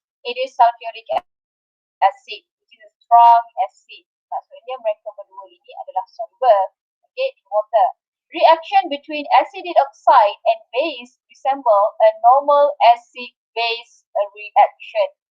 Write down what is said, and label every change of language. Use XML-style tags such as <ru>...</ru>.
<en>It is sulfuric acid, which is a strong acid.</en> <ms>Maksudnya mereka berdua ini adalah soluble, okay, in water.</ms> <en>Reaction between acidic oxide and base resemble a normal acid-base reaction.</en>